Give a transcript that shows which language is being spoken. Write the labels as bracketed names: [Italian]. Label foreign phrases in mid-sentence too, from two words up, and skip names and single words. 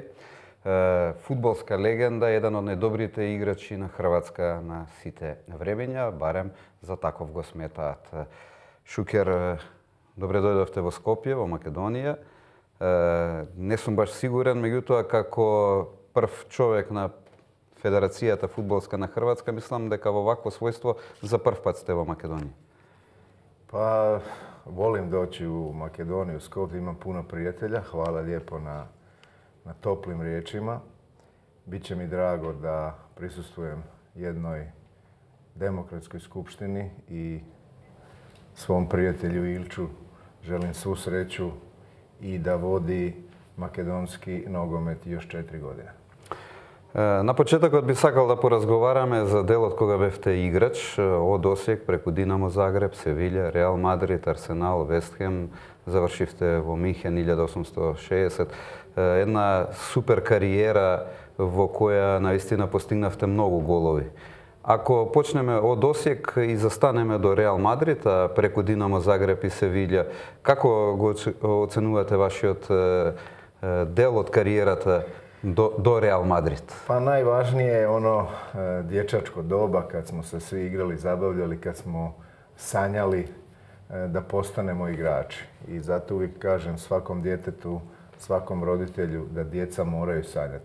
[Macedonian] Фудбалска легенда, еден од најдобрите играчи на Хрватска на сите времења, барем за таков го сметаат. Шукер, добре дојдовте во Скопје, во Македонија. Не сум баш сигурен, меѓутоа како прв човек на Федерацијата фудбалска на Хрватска, мислам дека во вакво својство за прв пат сте во Македонија. [Croatian] Pa volim doći u Makedoniju, Skopje, imam puno prijatelja. Hvala lijepo na toplim riječima. Biće mi drago da prisustvujem jednoj demokratskoj skupštini i svom prijatelju Ilču želim svu sreću i da vodi makedonski nogomet još 4 godine. [Macedonian] На почетокот би сакал да поразговараме за делот кога бевте играч од Осијек преку Динамо Загреб, Севиља, Реал Мадрид, Арсенал, Вестхем, завршивте во Минхен 1860. Една супер кариера во која наистина постигнавте многу голови. Ако почнеме од Осијек и застанеме до Реал Мадрид, а преку Динамо Загреб и Севиља, како го оценувате вашиот дел од кариерата do Real Madrid? [Croatian] Pa najvažnije je ono dječačko doba kad smo se svi igrali, zabavljali, kad smo sanjali da postanemo igrači. I zato uvijek kažem svakom djetetu, svakom roditelju da djeca moraju sanjati.